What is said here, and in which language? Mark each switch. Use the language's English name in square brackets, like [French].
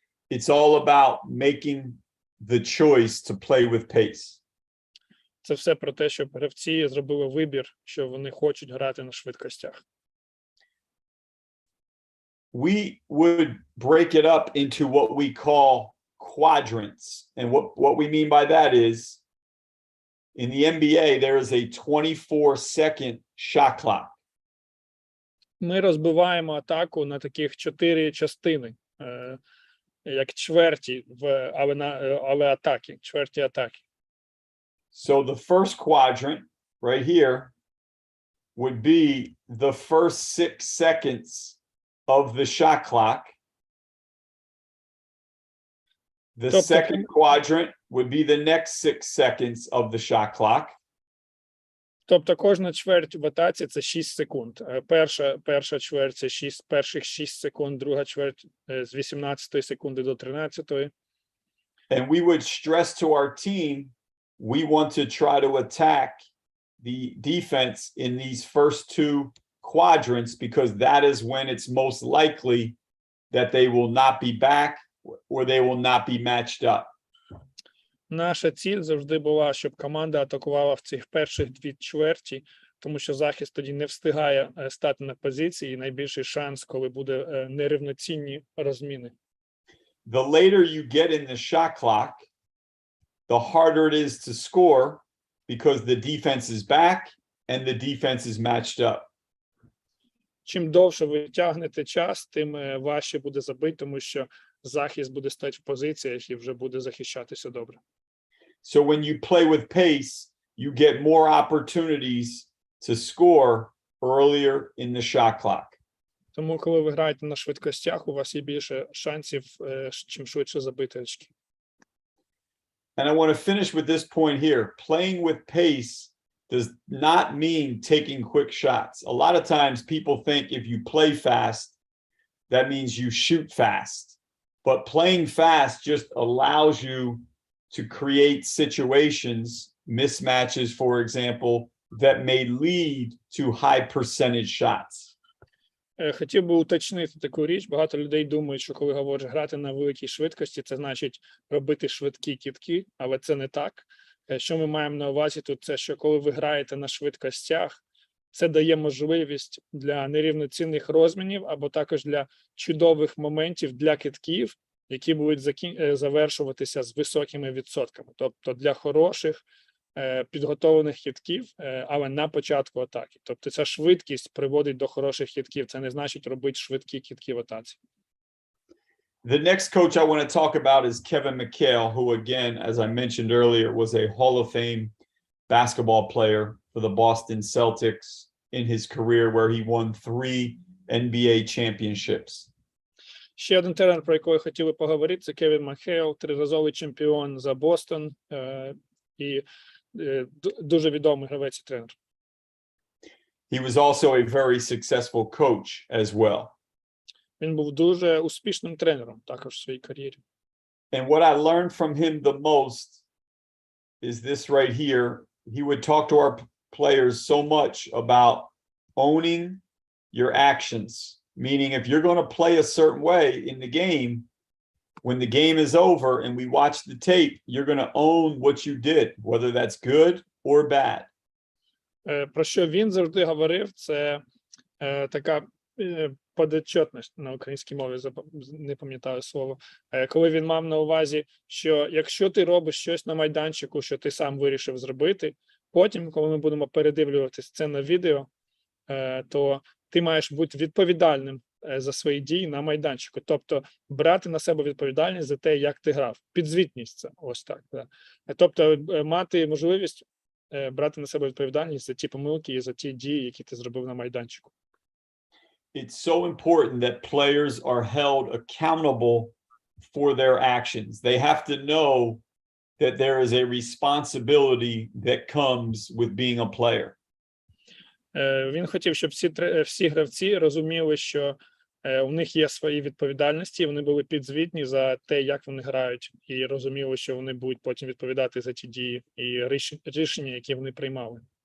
[English] It's all about making the choice to play with pace. [Ukrainian] Це все про те, щоб гравці зробили вибір, що вони хочуть грати на швидкостях. [English] We would break it up into what we call quadrants. And what we mean by that is, in the NBA, there is a 24-second shot clock. [Ukrainian] Ми розбиваємо атаку на таких 4 частини, як чверті, але атаки, чверті атаки. [English] So the first quadrant right here would be the first 6 seconds of the shot clock. The second quadrant would be the next 6 seconds of the shot clock. [Ukrainian] Тобто кожна чверть в атаці – це 6 секунд. Перша чверть – це перших 6 секунд, друга чверть з 18 секунди до 13. [English] And we would stress to our team, we want to try to attack the defense in these first 2 quadrants, because that is when it's most likely that they will not be back or they will not be matched up. [Ukrainian] Наша ціль завжди була, щоб команда атакувала в цих перших 2 чверті, тому що захист тоді не встигає стати на позиції, і найбільший шанс, коли буде нерівноцінні розміни. [English] The later you get in the shot clock, the harder it is to score, because the defense is back and the defense is matched up. [Ukrainian] Чим довше ви тягнете час, тим важче буде забити, тому що захист буде стати в позиціях і вже буде захищатися добре. [English] So when you play with pace, you get more opportunities to score earlier in the shot clock. [Ukrainian] Тому, коли ви граєте на швидкостях, у вас є більше шансів, чим швидше забити очки. [English] And I want to finish with this point here. Playing with pace does not mean taking quick shots. A lot of times people think if you play fast, that means you shoot fast. But playing fast just allows you to create situations, mismatches, for example, that may lead to high percentage shots. [Ukrainian] Хотів би уточнити таку річ. Багато людей думають, що коли говориш грати на великій швидкості, це значить робити швидкі кидки, але це не так. Що ми маємо на увазі тут? Це що коли ви граєте на швидкостях, це дає можливість для нерівноцінних розмінів або також для чудових моментів для кидків, які будуть завершуватися з високими відсотками. Тобто для хороших підготовлених хитків, але на початку атаки. Тобто ця швидкість приводить до хороших хитків. Це не значить робити швидкі кидки в атаці. [English] The next coach I want to talk about is Kevin Mchale, who again, as I mentioned earlier, was a Hall of Fame basketball player for the Boston Celtics in his career, where he won 3 NBA championships. [Ukrainian] Ще один тренер, про якого я хотів би поговорити, це Кевін Мхейл, триразовий чемпіон за Бостон і дуже відомий гравець і тренер. [English] He was also a very successful coach as well. [Ukrainian] Він був дуже успішним тренером також в своїй кар'єрі. [English] And what I learned from him the most is this right here. He would talk to our players so much about owning your actions. Meaning if you're going to play a certain way in the game, when the game is over and we watch the tape, you're going to own what you did, whether that's good or bad. [Ukrainian] Про що він завжди говорив, це така подотчетність на українській мові, не пам'ятаю слово. Коли він мав на увазі, що якщо ти робиш щось на майданчику, що ти сам вирішив зробити, потім, коли ми будемо передивлюватись це на відео, то ти маєш бути відповідальним за свої дії на майданчику. Тобто брати на себе відповідальність за те, як ти грав. Підзвітність це, ось так. Да. Тобто мати можливість брати на себе відповідальність за ті помилки і за ті дії, які ти зробив на майданчику. [English] It's so important that players are held accountable for their actions. They have to know that there is a responsibility that comes with being a player. [Ukrainian] Він хотів, щоб всі гравці розуміли, що у них є свої відповідальності, вони були підзвітні за те, як вони грають, і розуміли, що вони будуть потім відповідати за ті дії і рішення, які вони приймали.